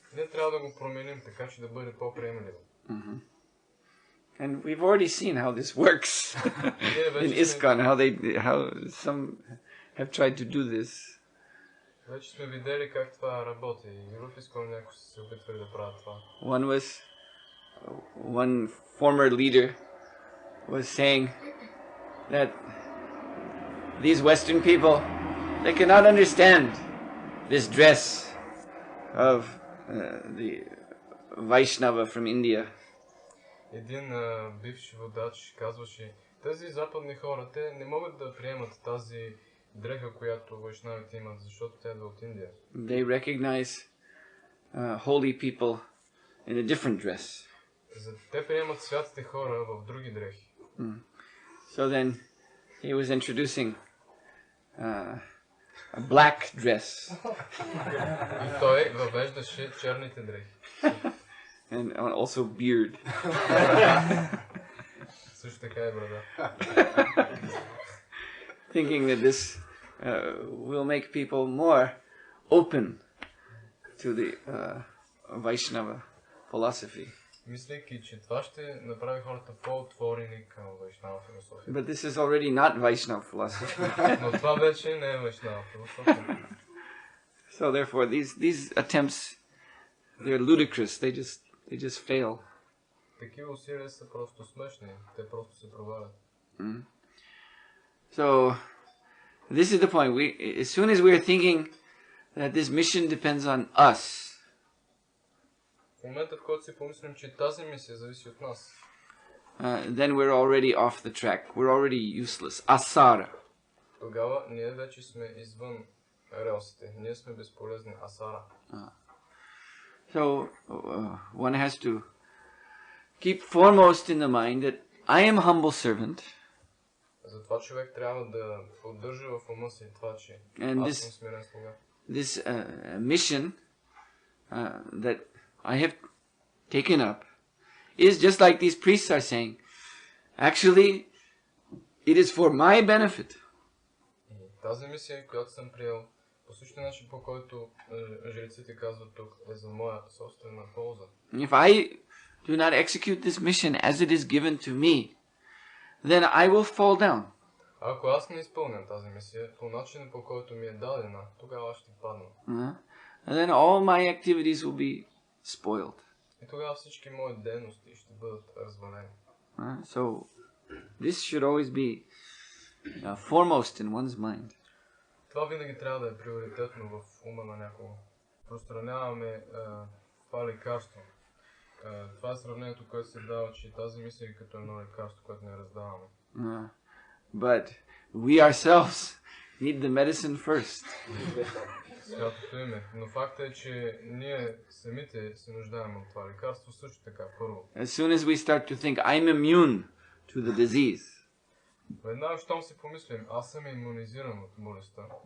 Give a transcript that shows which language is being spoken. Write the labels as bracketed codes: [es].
[bg] Ние трябва да го променим така, че да бъде по-приемливо. [en] And we've already seen how this works in ISKCON, how some have tried to do this. [bg] Вече сме видели как това работи. И в ISKCON някои са се опитвали да правят това. [en] One former leader was saying that these Western people, they cannot understand this dress of the Vaishnava from India. [bg] Един бивш водач казваше, тези западни хора, те не могат да приемат тази дреха, която вайшнавите имат, защото тя е от Индия. [en] They recognize holy people in a different dress. [bg] Те приемат святите хора в други дрехи. [en] So then he was introducing a black dress. [bg] И той въвеждаше черните дрехи. [en] And also beard. [bg] Също така е брада. [en] Thinking that this will make people more open to the Vaishnava philosophy. [bg] Мислейки, че това ще направи хората по-отворени към вайшнава философия. [en] But this is already not Vaishnava philosophy. [bg] Но това вече не е вайшнава философия. [en] So therefore these attempts, they're ludicrous. They just fail. [bg] Такива усилия са просто смешни. Те просто се провалят. [en] So this is the point. As soon as we're thinking that this mission depends on us, [bg] В момента, в който си помислим, че тази мисия зависи от нас, [en] then we're already off the track. We're already useless. Asara. [bg] тогава ние вече сме извън релсите. Ние сме безполезни. Асара. [en] So one has to keep foremost in the mind that I am a humble servant. [bg] Затова човек трябва да поддържа в ума си това, че [en] And [bg] аз съм смирен слуга. [en] This mission that I have taken up is just like these priests are saying. Actually, it is for my benefit. [bg] И тази мисия, която съм приел, по същия начин, по който жреците казват тук, е за моя собствена полза. [en] If I do not execute this mission as it is given to me, then I will fall down. [bg] Ако аз не изпълням тази мисия по начина, по който ми е дадена, тогава ще падна. [en] And then all my activities will be spoiled. [bg] И тогава всички мои дейности ще бъдат развалени. [en] So this should always be foremost in one's mind. [bg] Това винаги трябва да е приоритетно в ума на някого. Разпространяваме това лекарство. Това е сравнението, което се дава, че тази мисъл е като едно лекарство, което не раздаваме. [en] But we ourselves need the medicine first. [bg] Святото име. Но факт е, че ние самите се нуждаем от това лекарство също така, първо. [en] As soon as we start to think, I'm immune to the disease, [bg] Веднага, щом си помислим, аз съм имунизиран от болестта,